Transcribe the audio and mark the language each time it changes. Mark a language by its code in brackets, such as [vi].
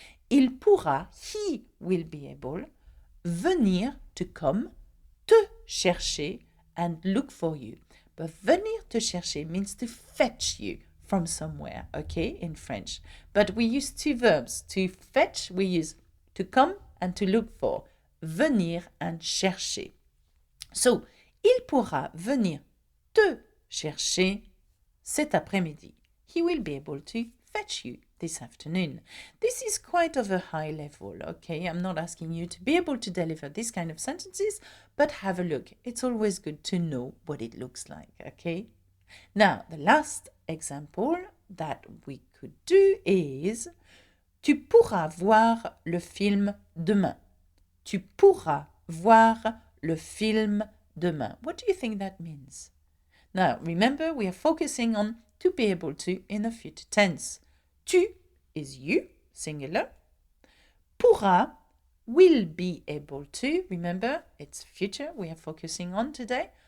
[fr] Il pourra, [en] he will be able, [fr] venir, [en] to come, [fr] te chercher [en] and look for you. But [fr] venir te chercher [en] means to fetch you from somewhere, okay, in French. But we use two verbs. To fetch, we use to come and to look for. [fr] Venir and chercher. [en] So, [fr] il pourra venir te chercher cet après-midi. [en] He will be able to fetch you this afternoon. This is quite of a high level, okay? I'm not asking you to be able to deliver this kind of sentences, but have a look. It's always good to know what it looks like, okay? Now, the last example that we could do is [fr] tu pourras voir le film demain. Tu pourras voir le film demain. [en] What do you think that means? Now, remember, we are focusing on to be able to in the future tense. Tu is you, singular. Pourra, will be able to. Remember, it's future we are focusing on today.